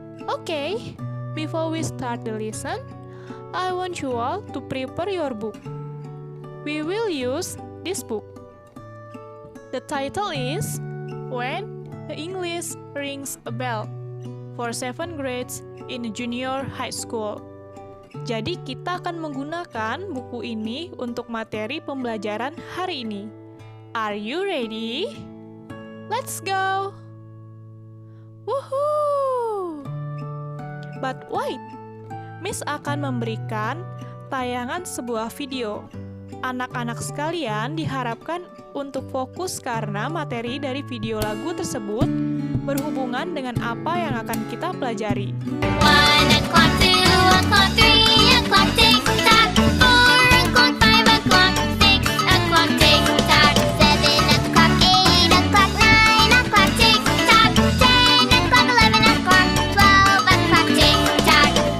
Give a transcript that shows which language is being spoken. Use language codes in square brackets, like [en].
[en] Okay, before we start the lesson, I want you all to prepare your book. We will use this book. The title is When the English Rings a Bell for 7 grades in junior high school. [id] Jadi kita akan menggunakan buku ini untuk materi pembelajaran hari ini. [en] Are you ready? Let's go! Woohoo! But wait, [id] Miss akan memberikan tayangan sebuah video. Anak-anak sekalian diharapkan untuk fokus karena materi dari video lagu tersebut berhubungan dengan apa yang akan kita pelajari. [en] 1 o'clock, 2 o'clock, 3 o'clock, tick-tock, 4 o'clock, 5 o'clock, 6 o'clock, tick-tock, 7 o'clock, 8 o'clock, 9 o'clock, tick-tock, 10 o'clock, 11 o'clock, 12 o'clock, tick-tock.